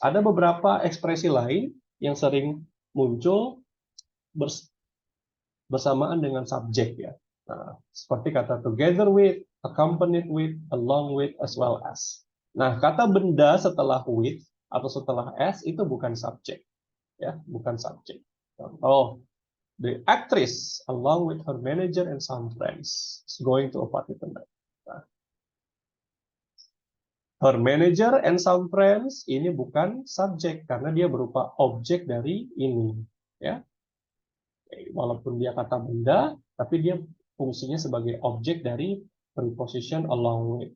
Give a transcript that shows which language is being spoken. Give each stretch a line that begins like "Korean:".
Indonesian: Ada beberapa ekspresi lain yang sering muncul bersamaan dengan subjek ya. Nah, seperti kata together with, accompanied with, along with, as well as. Nah, kata benda setelah with atau setelah as itu bukan subjek ya, bukan subjek.
English: Contoh, the actress along with her manager and some friends is going to a party tonight.
Indonesian: Nah,
English: her manager and some friends
Indonesian: ini bukan subjek karena dia berupa objek dari ini ya. Walaupun dia kata benda, tapi dia fungsinya sebagai objek dari preposition along with.